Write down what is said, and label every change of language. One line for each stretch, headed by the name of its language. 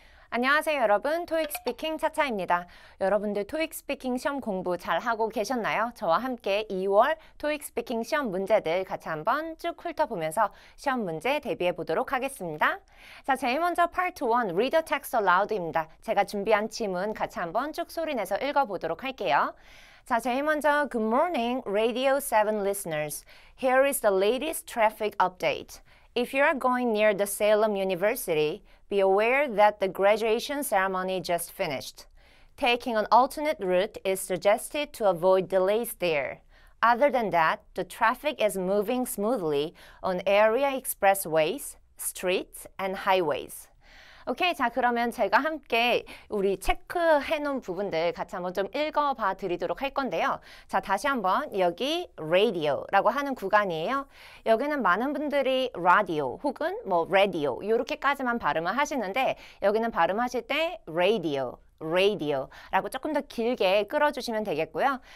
Korean: 안녕하세요 여러분, 토익 스피킹 차차입니다. 여러분들 토익 스피킹 시험 공부 잘 하고 계셨나요? 저와 함께 2월 토익 스피킹 시험 문제들 같이 한번 쭉 훑어보면서 시험 문제 대비해 보도록 하겠습니다. 자, 제일 먼저 Part 1 Read the text aloud입니다. 제가 준비한 지문 같이 한번 쭉 소리내서 읽어보도록 할게요. 자, 제일 먼저
English: Good morning, Radio 7 listeners. Here is the latest traffic update. If you are going near the Salem University, be aware that the graduation ceremony just finished. Taking an alternate route is suggested to avoid delays there. Other than that, the traffic is moving smoothly on area expressways, streets, and highways.
Korean: 오케이, 자 그러면 제가 함께 우리 체크해 놓은 부분들 같이 한번 좀 읽어봐 드리도록 할 건데요. 자, 다시 한번 여기 radio라고 하는 구간이에요. 여기는 많은 분들이 radio 혹은 뭐 radio 이렇게까지만 발음을 하시는데 여기는 발음하실 때 radio라고 조금 더 길게 끌어주시면 되겠고요.